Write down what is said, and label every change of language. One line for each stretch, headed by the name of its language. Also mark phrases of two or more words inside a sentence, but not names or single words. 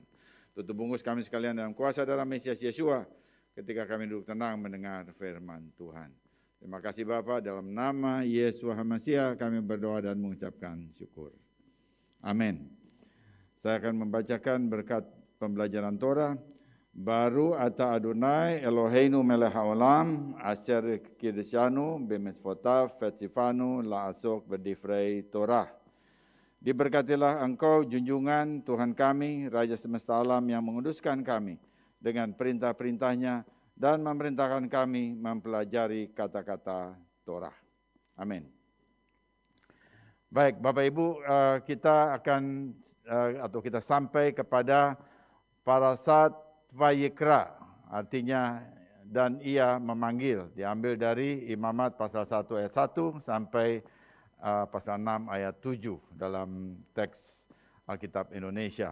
Indonesian: Tutup bungkus kami sekalian dalam kuasa darah Mesias Yeshua, ketika kami duduk tenang mendengar firman Tuhan. Terima kasih Bapa, dalam nama Yeshua HaMashiach kami berdoa dan mengucapkan syukur. Amin. Saya akan membacakan berkat pembelajaran Torah.
Hebrew: ברוך אתה אדוני אלוהינו מלך העולם אשר קידשנו במצוותיו וציוונו לעסוק בדברי תורה.
Indonesian: Diberkatilah Engkau junjungan Tuhan kami, Raja semesta alam yang menguduskan kami dengan perintah-perintahnya dan memerintahkan kami mempelajari kata-kata Torah. Amin. Baik, Bapak Ibu, kita akan atau kita sampai kepada parasat Vayikra, artinya dan ia memanggil, diambil dari Imamat pasal 1 ayat 1 sampai pasal 6 ayat 7 dalam teks Alkitab Indonesia.